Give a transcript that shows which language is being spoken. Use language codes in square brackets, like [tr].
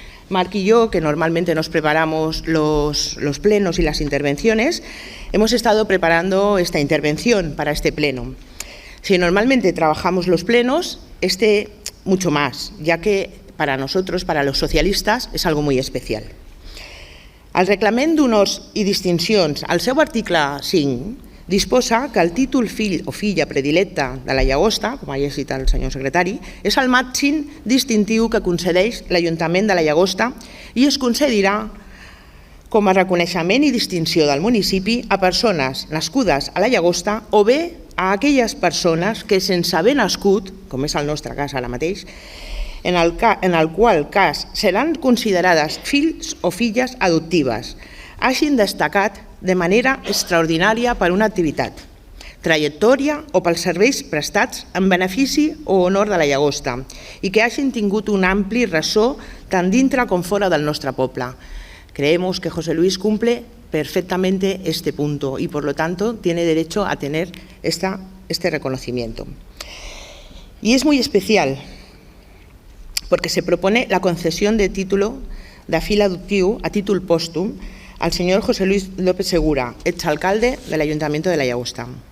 [es] Marc y yo, que normalmente nos preparamos los plenos y las intervenciones, hemos estado preparando esta intervención para este pleno. Si normalmente trabajamos los plenos, mucho más, ya que para nosotros, para los socialistes, és algo [ca] molt especial. El reglament d'honors i distincions, al seu article 5, disposa que el títol fill o filla predilecte de la Llagosta, com ha llegit el senyor secretari, és el màxim distintiu que concedeix l'Ajuntament de la Llagosta i es concedirà com a reconeixement i distinció del municipi a persones nascudes a la Llagosta o bé a aquelles persones que, sense haver nascut, com és el nostre cas ara mateix, en el qual cas seran considerades fills o filles adoptives, hagin destacat de manera extraordinària per una activitat, trajectòria o pels serveis prestats en benefici o honor de la Llagosta i que hagin tingut un ampli ressò tant dintre com fora del nostre poble. [es] Creemos que José Luis cumple perfectamente este punto y, por lo tanto, tiene derecho a tener este reconocimiento. Y es muy especial porque se propone la concesión de título de [ca] fil adoptiu a títol pòstum [es] al señor José Luis López Segura, exalcalde del Ayuntamiento de la Llagosta.